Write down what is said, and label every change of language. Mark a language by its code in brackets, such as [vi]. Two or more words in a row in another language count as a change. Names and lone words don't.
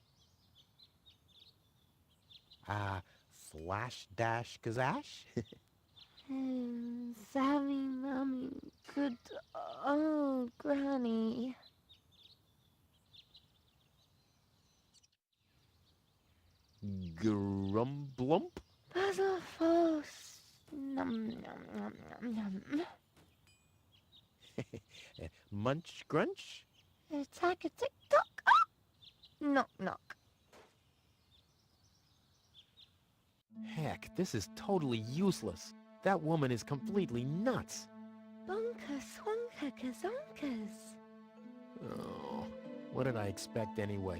[en] Flash dash kazash? Sammy, Mommy, good old Granny. Grumblump? Puzzle false. Num num num num num. Munch grunch? Attack a tick tock. Ah! Knock knock. Heck, this is totally useless. That woman is completely nuts. Bonker swonker kazonkers. Oh, what did I expect anyway?